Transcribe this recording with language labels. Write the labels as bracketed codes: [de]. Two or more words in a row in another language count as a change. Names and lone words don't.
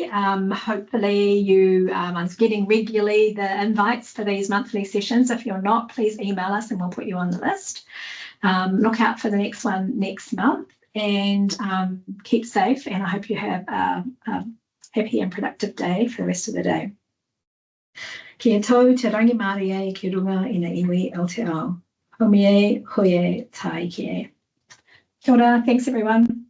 [en] Hopefully you are getting regularly the invites for these monthly sessions. If you're not, please email us and we'll put you on the list. Look out for the next one next month, and keep safe, and I hope you have a happy and productive day for the rest of the day. [mi] Kia tau te rangi Māori e ki runga ina iwi Aotearoa. Haumie, hoie, tai ki e. Kia ora, [en] thanks everyone.